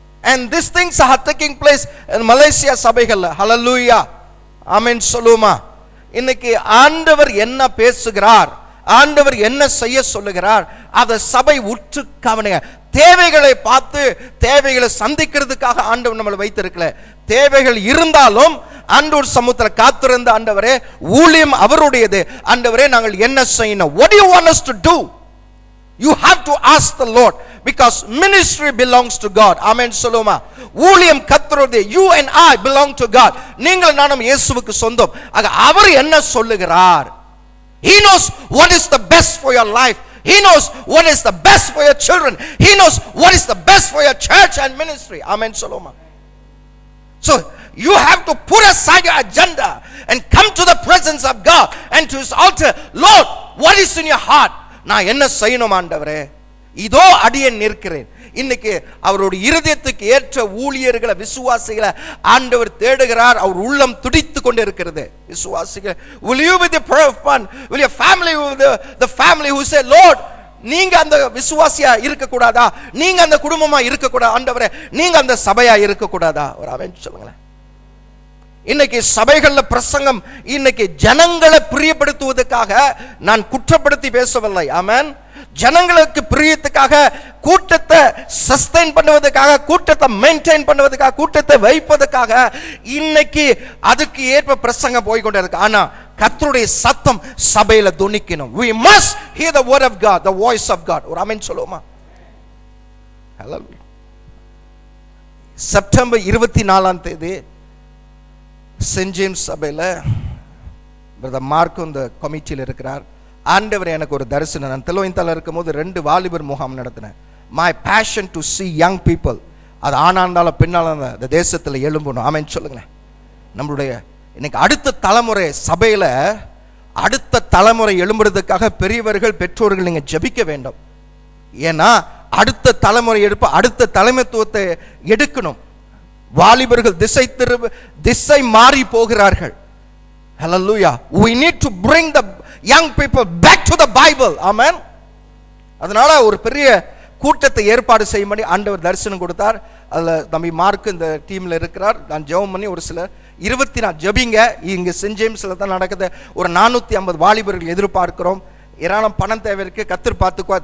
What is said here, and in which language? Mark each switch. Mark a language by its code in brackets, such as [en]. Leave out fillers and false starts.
[en] and these things are taking place in Malaysia [ta] சபைகள்ல. ஹல்லேலூயா. ஆமென் சொல்லுமா? இன்னைக்கு ஆண்டவர் என்ன பேசுகிறார், ஆண்டவர் என்ன செய்ய சொல்லுகிறார், அதை சபை உற்று கவனிங்க. தேவைகளை பார்த்து தேவைகளை சந்திக்கிறதுக்காக ஆண்டவர் நம்மளை வைத்திருக்கல. தேவைகள் இருந்தாலும் ஆண்டவர் சமூகத்தில் காத்திருந்த ஆண்டவரே, ஊழியம் அவருடையது. ஆண்டவரே, நாங்கள் என்ன செய்யணும்? [en] what do you want us to do? you have to ask the Lord, because ministry belongs to God. [ta] ஆமென் சொல்லுமா? ஊழியம் கர்த்தருடையது. [en] you and I belong to God. [ta] நீங்கள் நானும் இயேசுவுக்கு சொந்தம். அவர் என்ன சொல்லுகிறார்? [en] he knows what is the best for your life. he knows what is the best for your children. he knows what is the best for your church and ministry. [ta] ஆமென் சொல்லுமா? [en] so you have to put aside your agenda and come to the presence of God and to his altar. Lord, what is in your heart? [ta] நான் என்ன செய்யணும் ஆண்டவரே? இதோ அடியேன் நிற்கிறேன். இன்னைக்கு அவருடைய இருதயத்துக்கு ஏற்ற ஊழியர்களை, விசுவாசிகளை ஆண்டவர் தேடுகிறார். அவர் உள்ளம் துடித்து கொண்டு இருக்கிறது. [en] விசுவாசிகள், will you be the prayer fund? will your family be the family who say, Lord, [ta] நீங்க அந்த விசுவாசியா இருக்க கூடாதா? நீங்க அந்த குடும்பமா இருக்க கூடாதா? ஆண்டவரே, நீங்க அந்த சபையா இருக்க கூடாதா? ஒரு ஆமென் சொல்லுங்களேன். இன்னைக்கு சபைகள்ல பிரசங்கம் இன்னைக்கு ஜனங்களை பிரியப்படுத்துவதற்காக நான் குற்றப்படுத்தி பேசவில்லை. ஆமென். ஜனங்களுக்கு பிரியத்துக்காக, கூட்டத்தை சஸ்டைன் பண்ணுவதற்காக, கூட்டத்தை மெயின்டைன் பண்ணுவதற்காக, கூட்டத்தை வைப்பதற்காக இன்னைக்கு அதுக்கு ஏற்ப பிரசங்கம் போய்கொண்டே இருக்கு. ஆனா கர்த்தருடைய சத்தம் சபையில துணிக்கணும். [en] we must hear the word of God, the voice of God. [ta] ஒரு ஆமென் சொல்லுவோமா? ஹல்லேலூயா. செப்டம்பர் 24ஆம் தேதி சென்ட் ஜேம்ஸ் சபையில பிரதர் மார்க் இந்த கமிட்டியில் இருக்கிறார். ஆண்டவர் எனக்கு ஒரு தரிசனம். நான் தெலோயின்தால இருக்கும்போது 2 வாலிபர் முகாம் நடத்தினேன். [en] my passion to see young people, [ta] அது ஆனாண்டாலும் பெண்ணாலும் இந்த தேசத்தில் எழும்பணும். ஆமென் சொல்லுங்களேன். நம்மளுடைய இன்னைக்கு அடுத்த தலைமுறை சபையில அடுத்த தலைமுறை எழும்புறதுக்காக பெரியவர்கள், பெற்றோர்கள் நீங்க ஜெபிக்க வேண்டும். ஏன்னா அடுத்த தலைமுறை எடுப்ப அடுத்த தலைமைத்துவத்தை எடுக்கணும். வாலிபர்கள் திசை மாறி போகிறார்கள். ஹல்லேலூயா. [en] we need to bring the young people back to the Bible. [ta] ஆமென். அதனால ஒரு பெரிய கூட்டத்தை ஏற்பாடு செய்யும்படி ஆண்டவர் தரிசனம் கொடுத்தார். அதுல தம்பி மார்க் இந்த டீம்ல இருக்கிறார். நான் ஜெபம் பண்ணி ஒரு சில 24 ஜெபிங்க. இங்க சென்ட் ஜேம்ஸ்ல தான் நடக்குது. ஒரு 450 வாலிபர்கள் எதிர்பார்க்கிறோம். ஏராளம் பணம் தேவை இருக்கு. கத்தர் பார்த்துக்குவா.